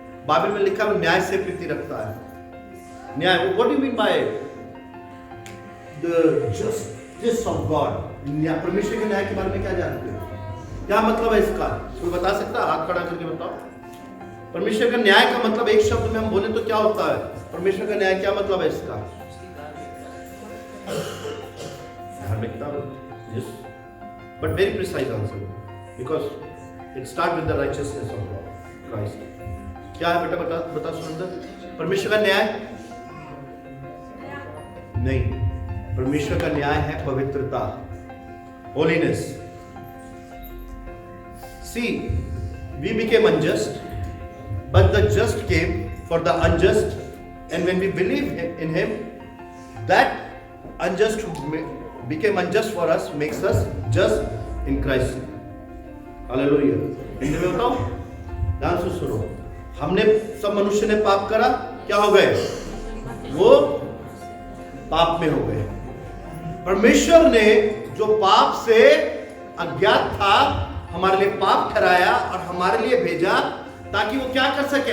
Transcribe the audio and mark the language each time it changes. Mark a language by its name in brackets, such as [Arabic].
[Hindi] Bible में लिखा है न्याय से प्रीति रखता है। न्याय, [English] What do you mean by the justice of God? [Hindi] परमेश्वर के न्याय के बारे में क्या जानते हो? क्या मतलब है इसका? कोई बता सकता है? हाथ खड़ा करके बताओ। परमेश्वर का न्याय का मतलब एक शब्द में हम बोले तो क्या होता है? परमेश्वर का न्याय क्या मतलब है इसका? [English] धार्मिकता, yes, but very precise answer, because it starts with the righteousness of God, Christ. [Hindi] क्या है बेटा? बता सुंदर। परमेश्वर का न्याय नहीं, परमेश्वर का न्याय है पवित्रता, holiness. [English] See, we became unjust, but the just came for the unjust, and when we believe in Him, that unjust who became unjust for us makes us just in Christ. Hallelujah. [Hindi] Hindi में बताओ, ध्यान से सुनो। हमने, सब मनुष्य ने पाप करा, क्या हो गए? वो पाप में हो गए। परमेश्वर ने जो पाप से अज्ञात था, हमारे लिए पाप ठहराया और हमारे लिए भेजा, ताकि वो क्या कर सके?